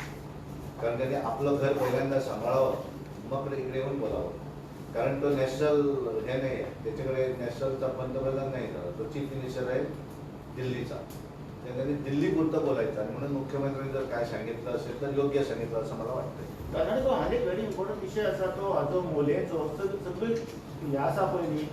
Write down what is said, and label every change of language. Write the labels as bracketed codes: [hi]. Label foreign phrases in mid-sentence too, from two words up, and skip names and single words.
[mr] कारण त्याने आपलं घर पहिल्यांदा सांभाळावं मग इकडे येऊन बोलावं. कारण तो नॅशनल हे नाही आहे, त्याच्याकडे नॅशनलचा पंतप्रधान नाही झाला, तो [en] chief minister [mr] आहे दिल्लीचा. त्याने दिल्लीपुरतं बोलायचं आणि म्हणून मुख्यमंत्र्यांनी जर काय सांगितलं असेल तर योग्य सांगितलं असं मला वाटतंय. [kok] कारण तो आनी [en] very important [kok] विषय आसा तो हाजो मोलेचो सगळी हे आसा पळय न्ही